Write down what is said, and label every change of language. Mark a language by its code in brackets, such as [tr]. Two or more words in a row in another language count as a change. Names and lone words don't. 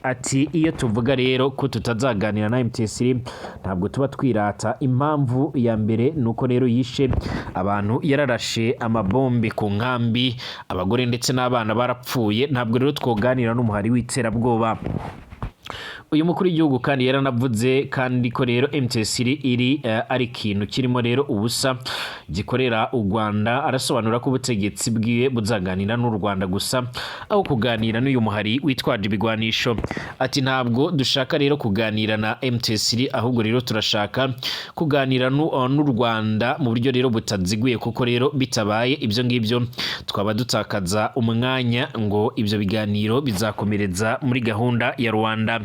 [rw] Ati iyo tuvuga rero ko tutazaganira na M23 ntabwo tuba twirata. Impamvu ya mbere nuko rero yishe abantu, yararashe amabombe ku nkambi, abagore ndetse n'abana barapfuye. [rn] Ntabwo rero twoganira n'umuhari w'iterabwoba. [rw] Uyu mukuru w'igihugu kandi yaranavuze kandi ko rero M23 iri ari ikintu kirimo rero ubusa gikorera u Rwanda. [rn] Arasobanura ko ubutegetsi bwiwe buzaganira n'u Rwanda gusa aho kuganira n'uyu muhari witwaje ibigwanisho. [rw] Ati ntabwo dushaka rero kuganira na M23 ahubwo rero turashaka kuganira n'u Rwanda mu buryo rero butaziguye, kuko rero bitabaye ibyo ngibyo twaba dutakaza umwanya ngo ibyo biganiro bizakomereza muri gahunda ya Rwanda.